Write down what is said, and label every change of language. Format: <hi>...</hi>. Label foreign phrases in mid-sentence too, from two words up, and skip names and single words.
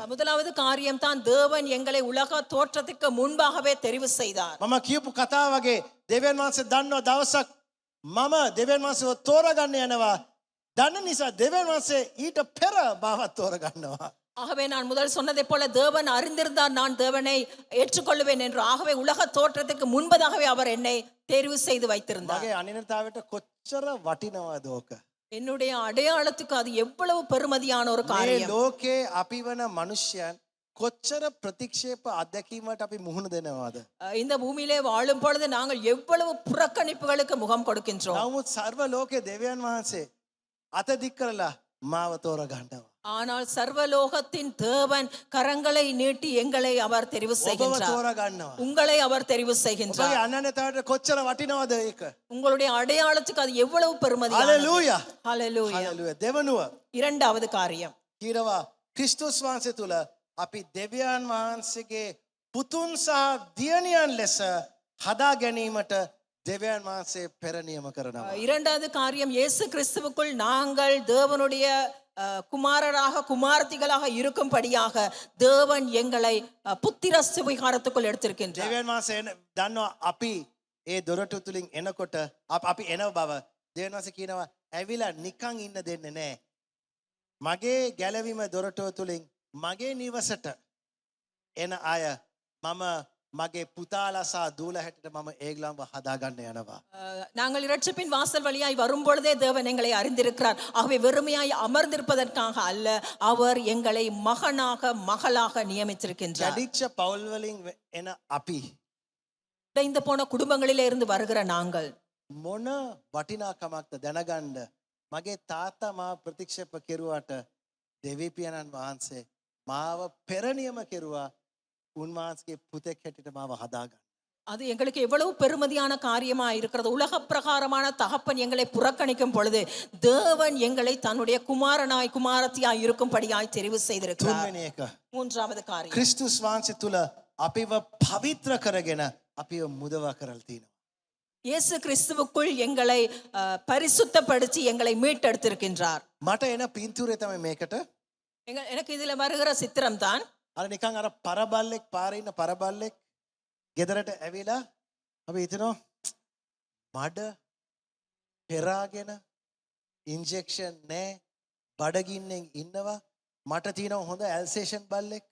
<ta>முதலாவது காரியம் தான் தேவன் எங்களை உலக தோற்றத்துக்கு முன்பாகவே தெரிவு செய்தார்.</ta> <si>මම කියපු කතාව වගේ දෙවියන් වහන්සේ දන්නවා දවසක් මම දෙවියන් වහන්සේව තෝරාගන්න යනවා. දන්න නිසා දෙවියන් වහන්සේ ඊට පෙර මාවත් තෝරාගන්නවා.</si> <ta>ஆகவே நான் முதல் சொன்னதை போல தேவன் அறிந்திருந்தார் நான் தேவனை ஏற்றுக்கொள்வேன் என்று. ஆகவே உலக தோற்றத்துக்கு முன்பதாகவே அவர் என்னை தேர்வு செய்து வைத்திருந்தார்.</ta> <si>මගේ අනිනතාවට කොච්චර වටිනවද ඕක.</si> <ta>என்னுடைய அடையாளத்துக்கு அது எவ்வளவு பெருமதியான ஒரு</ta> <si>මේ</si> <ta>காரியம்.</ta> <si>ලෝකේ අපි වන මනුෂ්‍යයන් කොච්චර ප්‍රතික්ෂේප අත්දැකීමට අපි මුහුණ දෙනවද.</si> <ta>இந்த பூமியிலே வாழும் பொழுது நாங்கள் எவ்வளவு புறக்கணிப்புகளுக்கு முகம் கொடுக்கின்றோம்.</ta> <si>නමුත් සර්ව ලෝකේ දෙවියන් වහන්සේ අත දික් කරලා මාව තෝරාගන්නවා.</si> <ta>ஆனால் சர்வலோகத்தின் தேவன் கரங்களை நீட்டி எங்களை அவர் தெரிவு</ta> <si>ඔබව</si> <ta>செய்கின்றார்.</ta> <si>තෝරාගන්නවා.</si> <ta>உங்களை அவர் தெரிவு செய்கின்றார்.</ta> <si>ඔබගේ අනන්‍යතාවට කොච්චර වටිනවද ඒක.</si> <ta>உங்களுடைய அடையாளத்துக்கு அது எவ்வளவு பெருமதியானது.</ta> <si>හලෙලූයා.</si> <ta>ஹalleluya.</ta> <si>හලෙලූයා. දෙවනුව</si> <ta>இரண்டாவது காரியம்,</ta> <si>කියනවා ක්‍රිස්තුස් වහන්සේ තුල අපි දෙවියන් වහන්සේගේ පුතුන් සහ දියණියන් ලෙස හදා ගැනීමට දෙවියන් වහන්සේ පෙර නියම කරනවා.</si> <ta>இரண்டாவது காரியம், இயேசு கிறிஸ்துவுக்குள் நாங்கள் தேவனுடைய குமாரராக குமாரத்திகளாக இருக்கும்படியாக தேவன் எங்களை புத்திர சுவிகாரத்துக்குள் எடுத்திருக்கின்றார்.</ta> <si>දෙවියන් වහන්සේ දන්නවා අපි ඒ දොරටු තුලින් එනකොට අපි එන බව. දෙවියන් වහන්සේ කියනවා ඇවිලා නිකන් ඉන්න දෙන්නේ නැහැ. මගේ ගැලවීම දොරටුව තුලින් මගේ නිවසට එන අය මම මගේ පුතාලා සහ දූලා හැටියට මම ඒගොල්ලන්ව හදාගන්න යනවා.</si> <ta>நாங்கள் இரட்சிப்பின் வாசல் வழியாய் வரும் பொழுதே தேவன் எங்களை அறிந்திருக்கிறார். ஆகவே வெறுமையாய் அமர்ந்திருப்பதற்காக அல்ல, அவர் எங்களை மகனாக மகளாக நியமித்திருக்கின்றார்.</ta> <si>ජඩිච්ච පවුල් වලින් එන අපි</si> <ta>உடைந்து போன குடும்பங்களிலே இருந்து வருகிற நாங்கள்</ta> <si>මොන වටිනාකමක්ද දැනගන්න. මගේ තාත්තා මාව ප්‍රතික්ෂේප කෙරුවට දෙවිපියණන් වහන්සේ මාව පෙර නියම කෙරුවා. උන්වහන්සේගේ පුතෙක් හැටියට මාව හදාගන්න.</si> <ta>அது எங்களுக்கு எவ்வளவு பெருமதியான காரியமா இருக்கிறது. உலக பிரகாரமான தகப்பன் எங்களை புறக்கணிக்கும் பொழுது தேவன் எங்களை தன்னுடைய குமாரனாய் குமாரத்தியாய் இருக்கும்படியாய் தெரிவு செய்திருக்கிறார்.</ta> <si>තුන්වෙනි එක</si> <ta>மூன்றாவது காரியம்,</ta> <si>ක්‍රිස්තුස් වහන්සේ තුල අපිව පවිත්‍ර කරගෙන අපිව මුදවා කරලා තිනවා.</si> <ta>இயேசு கிறிஸ்துவுக்குள் எங்களை பரிசுத்தப்படுத்தி எங்களை மீட்டெடுத்திருக்கின்றார்.</ta> <si>මට එන පින්තූරය තමයි මේකට.</si> <ta>எனக்கு இதுல வருகிற சித்திரம் தான்</ta> <si>අර නිකන් අර පරබල්ලෙක් පාරේ ඉන්න පරබල්ලෙක් ගෙදරට ඇවිලා අපි හිතනවා මඩ පෙරාගෙන ඉන්ජෙක්ෂන් නැහැ බඩගින්නෙන් ඉන්නවා. මට තියෙනවා හොඳ ඇල්සේෂන් බල්ලෙක්.</si>